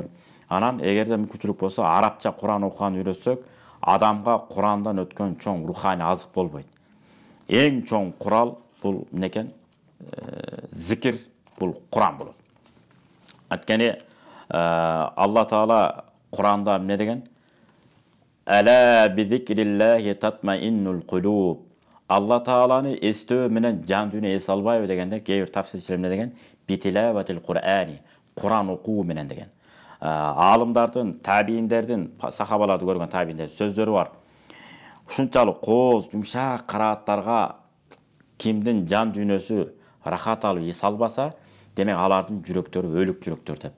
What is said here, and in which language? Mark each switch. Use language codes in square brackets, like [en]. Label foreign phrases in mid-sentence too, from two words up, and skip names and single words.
[ky] Анан эгерде мүмкүнчүлүк болсо арабча Куран окуган үйрөтсөк, адамга Курандан өткөн чоң руханий азык болбойт. Эң чоң курал бул некен? Зикир бул Куран болот. Анткени Алла Таала Куранда эмне деген? [ar] ألا بذكر الله تطمئن القلوب. [ky] Алла Тааланы эстөө менен жан дүйнө эс албайбы дегенде, кээ бир тафсирчилер эмне деген? [ar] بتلاوة القرآن, [ky] Куран окуу менен деген. Алымдардын, табииндердин, сахабаларды көргөн табииндер сөздөрү бар. Ушунчалык кооз, жумшак карааттарга кимдин жан дүйнөсү рахат алып эс албаса, демек алардын жүрөктөрү өлүк жүрөктөр деп.